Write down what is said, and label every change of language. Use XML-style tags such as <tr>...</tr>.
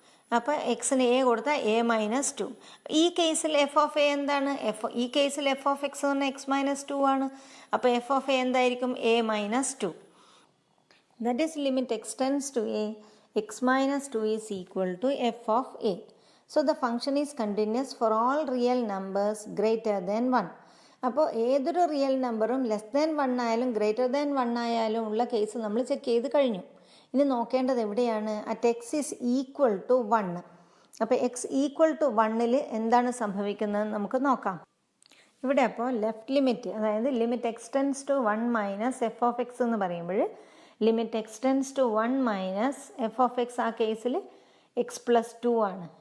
<ml>അപ്പോൾ എക്സിന് എ കൊടുത്താൽ എ മൈനസ് 2. ഈ കേസിൽ എഫ് ഓഫ് എ എന്താണ്? ഈ കേസിൽ എഫ് ഓഫ് എക്സ് എന്ന് പറഞ്ഞാൽ എക്സ് മൈനസ് 2 ആണ്. അപ്പോൾ എഫ് ഓഫ് എ എന്തായിരിക്കും? A minus 2.</ml> <en>That is limit extends to a x minus 2 is equal to f of a. So the function is continuous for all real numbers greater than 1.</en> <ml>അപ്പോൾ ഏതൊരു real നമ്പറും</ml> <en>less than 1</en> <ml>ആയാലും</ml> <en>greater than 1</en> <ml>ആയാലും ഉള്ള case നമ്മൾ check ചെയ്ത് കഴിഞ്ഞു. ഇനി നോക്കേണ്ടത് എവിടെയാണ്?</ml> <en>At x is equal to 1.</en> <ml>അപ്പോൾ എക്സ് ഈക്വൽ ടു 1ൽ എന്താണ് സംഭവിക്കുന്നത് നമുക്ക് നോക്കാം. ഇവിടെ അപ്പോൾ ലെഫ്റ്റ് ലിമിറ്റ്, അതായത് limit x tends to 1 minus F of X എന്ന് പറയുമ്പോൾ limit x tends to 1 minus F of X ആ കേസിൽ എക്സ് പ്ലസ് 2 ആണ്.</ml>